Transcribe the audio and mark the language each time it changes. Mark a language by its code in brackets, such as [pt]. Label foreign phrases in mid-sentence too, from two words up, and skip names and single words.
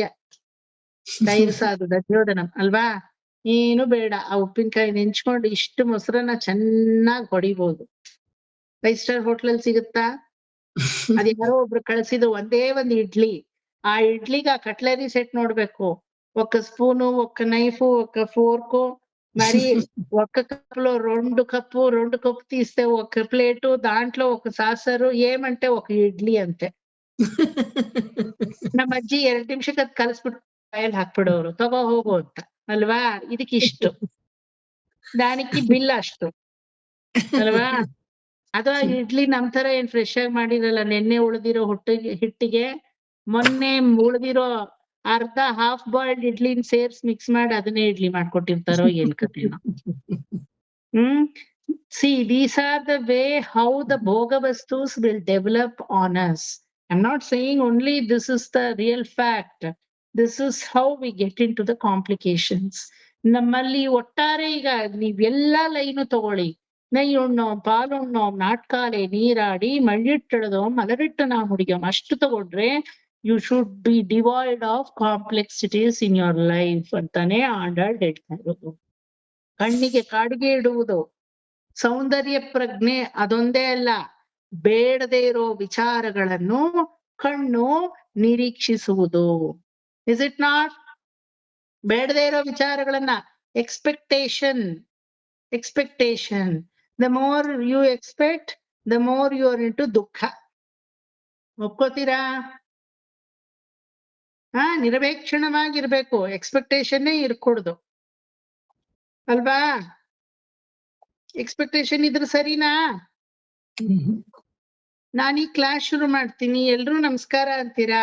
[ta] தயிர் சாதம் [kn] ದಧ್ಯೋದನಂ ಅಲ್ವಾ? ಏನು ಬೇಡ, ಆ ಉಪ್ಪಿನಕಾಯಿ ನೆಂಚ್ಕೊಂಡು ಇಷ್ಟು ಮೊಸರನ್ನ ಚೆನ್ನಾಗಿ ಹೊಡಿಬಹುದು. 5 ಸ್ಟಾರ್ ಹೋಟ್ಲಲ್ಲಿ ಸಿಗುತ್ತಾ? ಅದ್ ಯಾರೋ ಒಬ್ರು ಕಳ್ಸಿದ್ದು ಒಂದೇ ಒಂದು ಇಡ್ಲಿ. ಆ ಇಡ್ಲಿಗೆ ಆ ಕಟ್ಲರಿ ಸೆಟ್ ನೋಡ್ಬೇಕು. [te] ఒక్క స్పూను, ఒక్క నైఫ్, ఒక్క ఫోర్కు, మరి ఒక్క కప్పులో 2 కప్పు తీస్తే ఒక ప్లేటు, దాంట్లో ఒక సాసరు, ఏమంటే ఒక ఇడ్ಲಿ అంతే. [kn] ನಮ್ಮ ಅಜ್ಜಿ 2 ನಿಮಿಷಕ್ಕೆ ಅದ್ ಕಲಸ್ಬಿಟ್ಟು ಬಾಯಲ್ಲಿ ಹಾಕ್ಬಿಡೋರು, ತಗೋ ಹೋಗು ಅಂತ ಅಲ್ವಾ? ಇದಕ್ಕಿಷ್ಟು, ದಾನಿಕ್ಕಿ ಬಿಲ್ ಅಷ್ಟು ಅಲ್ವಾ? ಅದು ಆ ಇಡ್ಲಿ ನಮ್ ತರ ಏನ್ ಫ್ರೆಶ್ ಆಗಿ ಮಾಡಿರಲ್ಲ, ನೆನ್ನೆ ಉಳಿದಿರೋ ಹಿಟ್ಟಿಗೆ ಮೊನ್ನೆ ಉಳಿದಿರೋ ಅರ್ಧ [en] half boiled [kn] ಇಡ್ಲಿನ ಸೇರ್ಸ್ ಮಿಕ್ಸ್ ಮಾಡಿ ಅದನ್ನೇ ಇಡ್ಲಿ ಮಾಡ್ಕೊಟ್ಟಿರ್ತಾರೋ ಏನ್ ಕಥೆನೋ. [en] See, these are the way how the [kn] ಭೋಗ ವಸ್ತುಗಳು [en] will develop on us. I'm not saying only this is the real fact. This is how we get into the complications. [kn] ನಮ್ಮಲ್ಲಿ ಒಟ್ಟಾರೆ ಈಗ ನೀವೆಲ್ಲಾ ಲೈನು ತಗೊಳ್ಳಿ, [ta] நெய்யுண்ணோம், பாலுண்ணோம், நாட்காலே, நீராடி, மையிட்டெழுதோம், மலரிட்டு நா முடியோம், [kn] ಅಷ್ಟು ತಗೊಂಡ್ರೆ [en] you should be devoid of complexities in your life [kn] ಅಂತಾನೆ ಆಂಡಾಳ್ ಹೇಳ್ತಾ ಇರೋದು. ಕಣ್ಣಿಗೆ ಕಾಡಿಗೆ ಇಡುವುದು, ಸೌಂದರ್ಯ ಪ್ರಜ್ಞೆ ಅದೊಂದೇ ಅಲ್ಲ, ಬೇಡದೇ ಇರೋ ವಿಚಾರಗಳನ್ನು ಕಣ್ಣು ನಿರೀಕ್ಷಿಸುವುದು. [en] Is it not? [kn] ಬೇಡದೇ ಇರೋ ವಿಚಾರಗಳನ್ನ ಎಕ್ಸ್ಪೆಕ್ಟೇಷನ್. [en] The more you expect, the more you are into ದುಃಖ. [kn] ಒಪ್ಕೋತೀರಾ? ನಿರಪೇಕ್ಷಣವಾಗಿರ್ಬೇಕು, ಎಕ್ಸ್ಪೆಕ್ಟೇಷನ್ನೇ ಇರ್ಕೊಡ್ದು ಅಲ್ವಾ? ಎಕ್ಸ್ಪೆಕ್ಟೇಷನ್ ಇದ್ರೆ ಸರಿನಾ? ನಾನೀ ಕ್ಲಾಸ್ ಶುರು ಮಾಡ್ತೀನಿ, ಎಲ್ರೂ ನಮಸ್ಕಾರ ಅಂತೀರಾ.